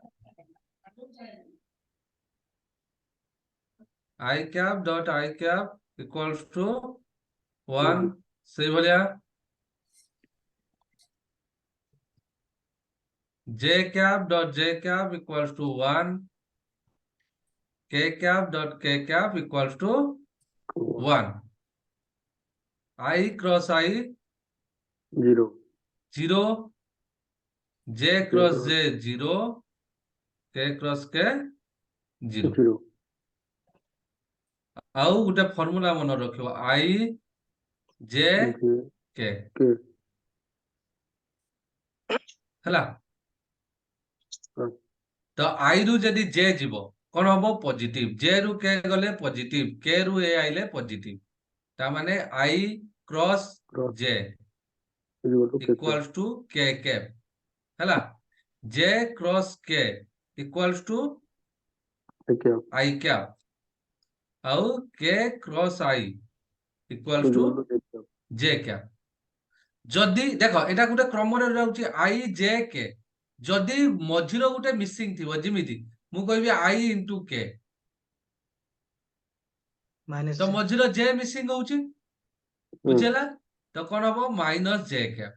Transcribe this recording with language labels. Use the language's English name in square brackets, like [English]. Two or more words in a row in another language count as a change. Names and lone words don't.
[English] i cap dot i cap equals to 1 ସେଇଭଳିଆ। j cap dot j cap equals to 1 k cap dot k cap equals to 1. I cross I 0 0, j cross j 0, k cross k 0. 0 [Odia] ଆଉ ଗୋଟେ ଫର୍ମୁଲା ମନେ ରଖିବ I j J k K ହେଲା। ହଁ। ତ I ରୁ ଯଦି j ଯିବ କଣ ହବ ପଜିଟିଭ, j ରୁ k ଗଲେ ପଜିଟିଭ, k ରୁ a ଆଇଲେ ପଜିଟିଭ। ତା ମାନେ [English] I cross cross j is equal to K cap. equals to k cap ହେଲା। j cross k equals to K cap I cap ଆଉ k cross I equals is to equal to K cap. j cap। [Odia] ଯଦି ଦେଖ ଏଇଟା ଗୋଟେ କ୍ରମରେ ଯାଉଛି I j k, ଯଦି ମଝିର ଗୋଟେ ମିସିଂ ଥିବ ଯେମିତି ମୁଁ କହିବି [English] I into k, [Odia] ତ ମଝିର j ମିସିଂ ହଉଛି, ବୁଝିହେଲା? ତ କଣ ହବ [English] minus j cap.